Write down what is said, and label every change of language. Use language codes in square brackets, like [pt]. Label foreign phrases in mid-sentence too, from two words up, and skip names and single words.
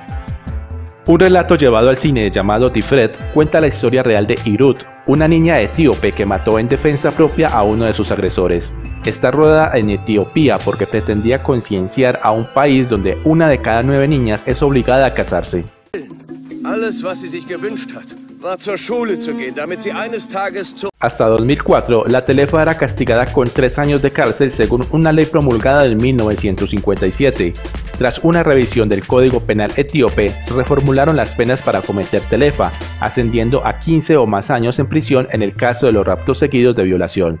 [es] Un relato llevado al cine llamado Tiferet cuenta la historia real de Irut, una niña etíope que mató en defensa propia a uno de sus agresores. Está rodada en Etiopía porque pretendía concienciar a un país donde 1 de cada 9 niñas es obligada a casarse. [de] Alles, was sie sich gewünscht hat. [es] Hasta 2004, la Telefa era castigada con 3 años de cárcel según una ley promulgada en 1957. Tras una revisión del Código Penal etíope, se reformularon las penas para cometer Telefa, ascendiendo a 15 o más años en prisión en el caso de los raptos seguidos de violación.